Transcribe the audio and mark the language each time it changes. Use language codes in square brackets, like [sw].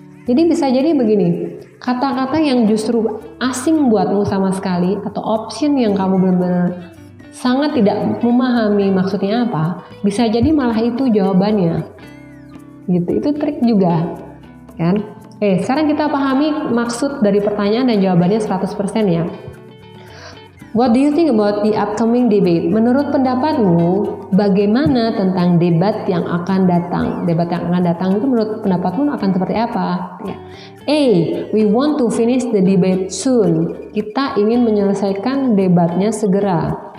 [id] Jadi bisa jadi begini, kata-kata yang justru asing buatmu sama sekali atau option yang kamu benar-benar sangat tidak memahami maksudnya apa, bisa jadi malah itu jawabannya. Gitu, itu trik juga, kan? Sekarang kita pahami maksud dari pertanyaan dan jawabannya 100% ya. [en] What do you think about the upcoming debate? [id] Menurut pendapatmu, bagaimana tentang debat yang akan datang? Debat yang akan datang itu menurut pendapatmu akan seperti apa? Ya. A. [en] We want to finish the debate soon. [id] Kita ingin menyelesaikan debatnya segera.